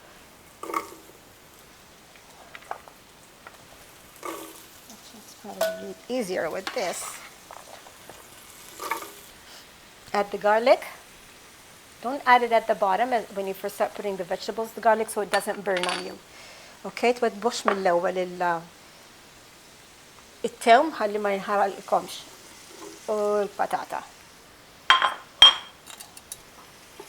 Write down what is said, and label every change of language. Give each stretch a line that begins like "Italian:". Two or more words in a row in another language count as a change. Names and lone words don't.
English: It's probably easier with this. Add the garlic. Don't add it at the bottom when you first start putting the vegetables, the garlic, so it doesn't burn on you.
Maltese: Okay, twedbux mill-ewwel it-tewm ħalli ma jinħaraqilkomx u l-patata.